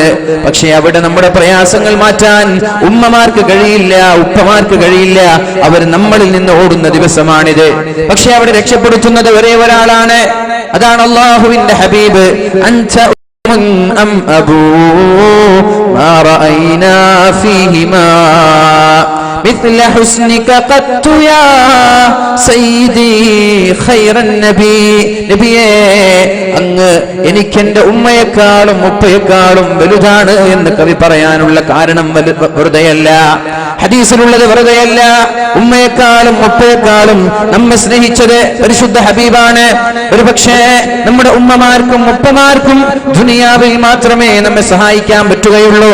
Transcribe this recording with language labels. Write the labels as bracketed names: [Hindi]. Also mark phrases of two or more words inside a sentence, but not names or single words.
[Malayalam] പക്ഷെ അവിടെ നമ്മുടെ പ്രയാസങ്ങൾ മാറ്റാൻ ഉമ്മമാർക്ക് കഴിയില്ല, ഉപ്പമാർക്ക് കഴിയില്ല. അവർ നമ്മളിൽ നിന്ന് ഓടുന്ന ദിവസമാണിത്. പക്ഷെ അവിടെ രക്ഷപ്പെടുത്തുന്നത് ഒരേ ഒരാളാണ്, അതാണ് അല്ലാഹുവിന്റെ ഹബീബ്. [Arabic] أنت أم أبو ما رأينا فيهما مثل حسنك قط يا سيدي خير النبي. [Malayalam] നബിയേ, അങ്ങ് എനിക്കെന്റെ ഉമ്മയെക്കാളും ഉപ്പയെക്കാളും വലുതാണ് എന്ന് കവി പറയാനുള്ള കാരണം വെറുതെയല്ല, ഹദീസിലുള്ളത് വെറുതെയല്ല. ഉമ്മയെക്കാളും ഉപ്പയെക്കാളും നമ്മെ സ്നേഹിച്ചത് പരിശുദ്ധ ഹബീബാണ്. ഒരു പക്ഷേ നമ്മുടെ ഉമ്മമാർക്കും ഉപ്പമാർക്കും ദുനിയാവിൽ മാത്രമേ നമ്മെ സഹായിക്കാൻ പറ്റുകയുള്ളൂ.